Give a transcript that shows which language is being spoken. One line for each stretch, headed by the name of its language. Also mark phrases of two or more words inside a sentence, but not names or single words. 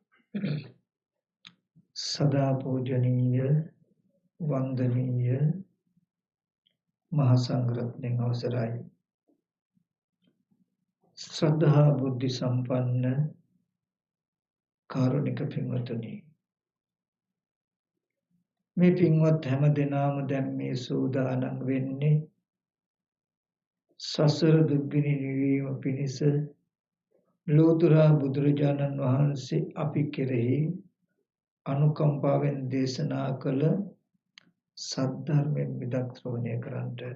Sinhala: සදා පූජනීය වන්දනීය මහාසංඝරත්න අවසරයි ශ්‍රද්ධා බුද්ධි සම්පන්න කාරුණික පින්වතුනි මේ පින්වත් හැම දිනම දැන් මේ සූදානම් වෙන්නේ සසර දුක්ගිනි නිවීම පිණිස ලෝතර බුදුරජාණන් වහන්සේ අපි කෙරෙහි අනුකම්පාවෙන් දේශනා කළ සද්ධර්මයෙන් විදක් ශ්‍රවණය කරන්නට.